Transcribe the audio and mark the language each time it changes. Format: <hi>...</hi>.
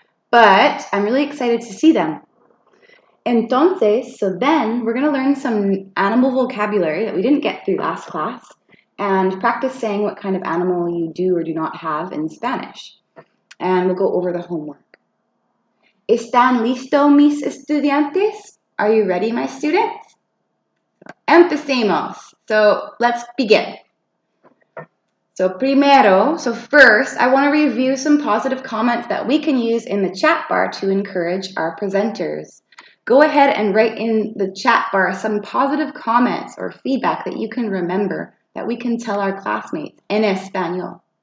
<en>But I'm really excited to see them. Entonces, so then we're going to learn some animal vocabulary that we didn't get through last class and practice saying what kind of animal you do or do not have in Spanish. And we'll go over the homework.</en> <es>¿Están listos mis estudiantes?</es> <en>Are you ready, my students?</en> <es>Empecemos.</es> <en>So let's begin. So first, I want to review some positive comments that we can use in the chat bar to encourage our presenters. Go ahead and write in the chat bar some positive comments or feedback that you can remember that we can tell our classmates en español.</en>